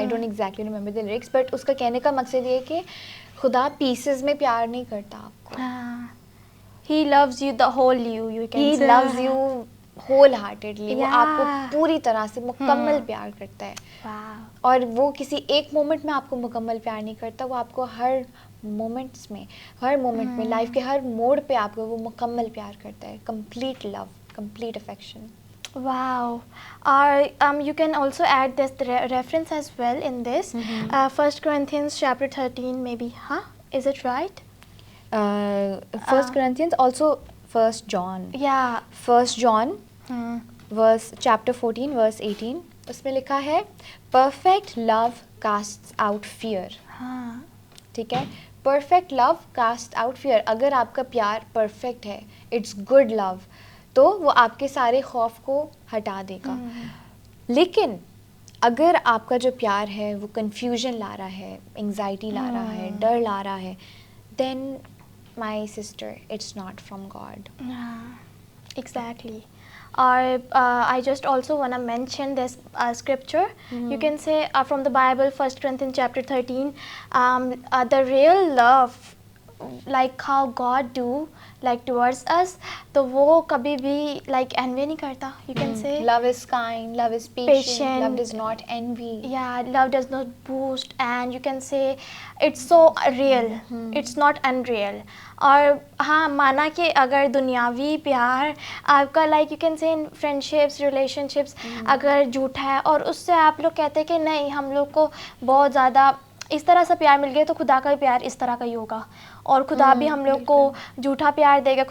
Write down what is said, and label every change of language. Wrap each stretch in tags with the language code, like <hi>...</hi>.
<en>I don't exactly remember the lyrics,</en> <ur>but اس کا کہنے کا مقصد یہ ہے کہ خدا پیسز میں پیار نہیں کرتا آپ کو.</ur> <en>He loves you the whole you can He say. loves you whole heartedly.</en> <ur>وہ آپ کو پوری طرح سے مکمل پیار کرتا ہے. اور وہ کسی ایک مومنٹ میں آپ کو مکمل پیار نہیں کرتا, وہ آپ کو ہر مومنٹس میں, ہر مومنٹ میں, لائف کے ہر موڑ پہ آپ کو وہ مکمل پیار کرتا ہے.</ur> <en>Complete love, complete affection. Wow. You can also add this reference as well in this. 1 Corinthians chapter 13 maybe, huh? Is it right? 1 Corinthians, also 1 John. Yeah. 1 John verse chapter 14 verse 18,</en> <ur>اس میں لکھا ہے</ur> <en>perfect love casts out fear.</en> <ur>ٹھیک ہے,</ur> <en>perfect love casts out fear.</en> <ur>اگر آپ کا پیار perfect ہے,</ur> <en>it's good love,</en> <ur>تو وہ آپ کے سارے خوف کو ہٹا دے گا. لیکن اگر آپ کا جو پیار ہے وہ کنفیوژن لا رہا ہے, انگزائٹی لا رہا ہے, ڈر لا رہا ہے,</ur> <en>then my sister, it's not from God. Exactly. I just also want to mention this scripture. You can say from the Bible, 1 Corinthians chapter 13, the real love, like how God do like towards us,</en> <ur>تو وہ کبھی بھی</ur> <en>like envy</en> <ur>نہیں کرتا.</ur> <en>You can say love is kind, love is patient, love does not envy. Yeah, love does not boast, and you can say it's so real, it's not unreal.</en> <ur>اور ہاں مانا کہ اگر دنیاوی پیار آپ کا</ur> <en>like you can say in friendships, relationships</en> <ur>اگر جھوٹا ہے اور اس سے آپ لوگ کہتے ہیں کہ نہیں ہم لوگ کو بہت زیادہ اس طرح سے پیار مل گیا, تو خدا کا بھی پیار اس طرح کا ہی ہوگا, اور خدا بھی ہم لوگ کو جھوٹا پیار دے گا.</ur>